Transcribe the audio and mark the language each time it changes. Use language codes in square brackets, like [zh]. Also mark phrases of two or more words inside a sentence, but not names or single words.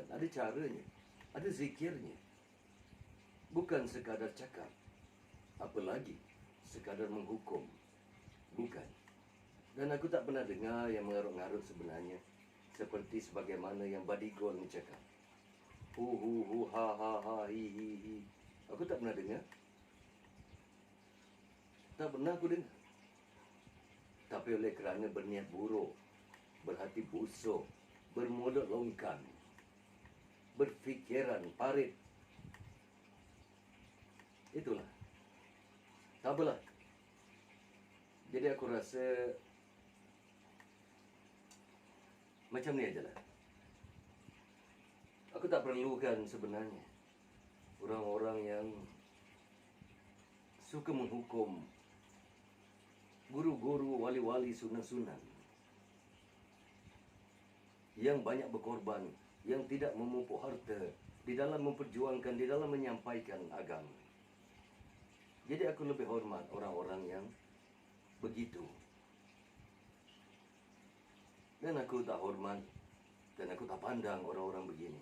[ms] Ada caranya, ada zikirnya. Bukan sekadar cakap, apalagi sekadar menghukum. Bukan. Dan aku tak pernah dengar yang mengarut-ngarut sebenarnya, seperti sebagaimana yang Badigol mencakap. Hu hu hu ha ha ha hi hi hi. Aku tak pernah dengar. Tak pernah aku dengar. Tapi oleh kerana berniat buruk, berhati busuk, bermulut longkan, berfikiran parit. Itulah. Tak apalah. Jadi aku rasa macam ni aja lah. Aku tak perlukan sebenarnya orang-orang yang suka menghukum guru-guru, wali-wali, sunan-sunan yang banyak berkorban, yang tidak memupuk harta di dalam memperjuangkan, di dalam menyampaikan agama. Jadi aku lebih hormat orang-orang yang begitu. Dan aku tak hormat dan aku tak pandang orang-orang begini.